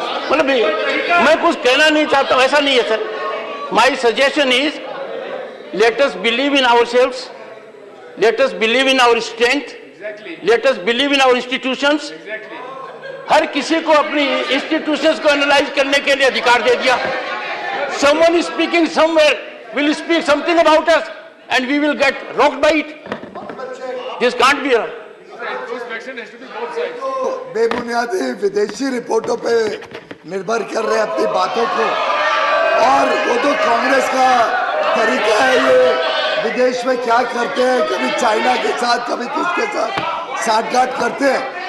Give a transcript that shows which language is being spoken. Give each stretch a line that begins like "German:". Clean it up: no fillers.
Hindi: मतलब मैं कुछ कहना नहीं चाहता हूं, ऐसा नहीं है sir.
English: My suggestion is let us believe in ourselves, let us believe in our strength, let us believe in our institutions.
Hindi: हर किसी को अपनी इंस्टीट्यूशंस को एनालाइज करने के लिए अधिकार दे दिया।
English: Someone is speaking somewhere, will speak something about us and we will get rocked by it. This can't be right.
Hindi: बेबुनियादी विदेशी रिपोर्टों पे निर्भर कर रहे हैं अपनी बातों को, और वो तो कांग्रेस का तरीका है। ये विदेश में क्या करते हैं, कभी चाइना के साथ कभी किसके साथ साठगांठ करते हैं।